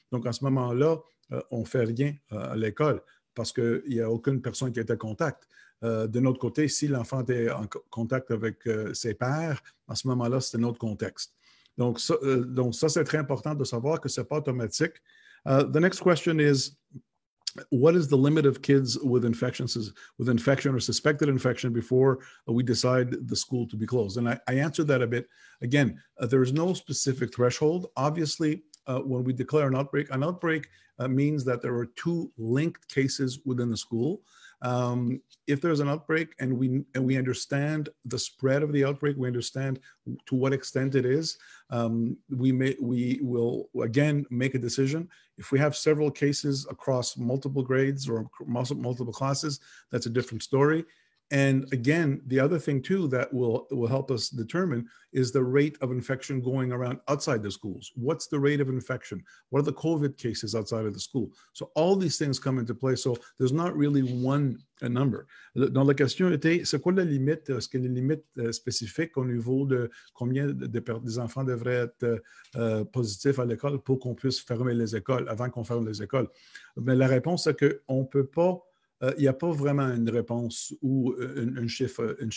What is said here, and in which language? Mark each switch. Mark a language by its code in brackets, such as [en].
[fr] Donc, à ce moment-là, on ne fait rien à l'école parce qu'il n'y a aucune personne qui était en contact. De notre côté, si l'enfant était en contact avec ses pairs, à ce moment-là, c'est un autre contexte. Donc, ça c'est très important de savoir que ce n'est pas automatique. [en] The next question is, what is the limit of kids with infection or suspected infection before we decide the school to be closed? And I answered that a bit. Again, there is no specific threshold. Obviously, when we declare an outbreak means that there are 2 linked cases within the school. If there's an outbreak and we understand the spread of the outbreak, we understand to what extent it is, we will again make a decision. If we have several cases across multiple grades or multiple classes, that's a different story. And again, the other thing too that will help us determine is the rate of infection going around outside the schools. What's the rate of infection? What are the COVID cases outside of the school? So all these things come into play. So there's not really one number. [fr] Donc la question était, c'est quoi la limite, est-ce qu'il y a une limite spécifique au niveau de combien des enfants devraient être positifs à l'école pour qu'on puisse fermer les écoles, avant qu'on ferme les écoles? Mais la réponse, c'est qu'on ne peut pas. Il n'y a pas vraiment une réponse ou un chiffre.